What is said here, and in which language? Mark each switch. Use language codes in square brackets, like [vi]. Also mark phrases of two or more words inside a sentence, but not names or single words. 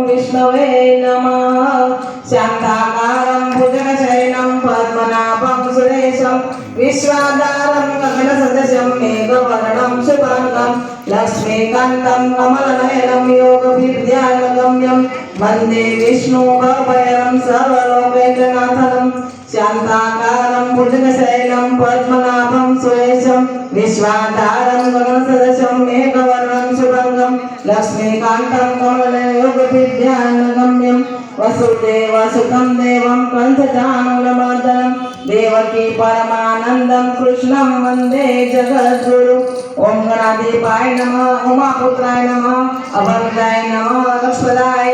[sa] વિષ્ણવે નમઃ શાંતાકારં ભુજગશયनं પદ્મનાભં સુરેશં વિશ્વાધારં ગગનસદૃશં મેઘવર્ણં શુભાંગં લક્ષ્મીકાન્तं કમલનયनं યોગવિદ્યાનગમ્યં વંદે વિષ્ણુભવભયં સર્વલોકૈકનાથં शान्ताकारं भुजगशयनं पद्मनाभं सुरेशं विश्वाधारं गगनसदृशं मेघवर्णं शुभंगं लक्ष्मीकान्तं कमलयोगविद्यानगम्यं वसुदेवसुतं देवं कंसचाणूरमर्दनं देवकी परमानन्दं कृष्णं वन्दे जगद्गुरु ओम गणाधिपाय नमः उमापुत्राय नमः अभद्राय नमः लक्ष्मणाय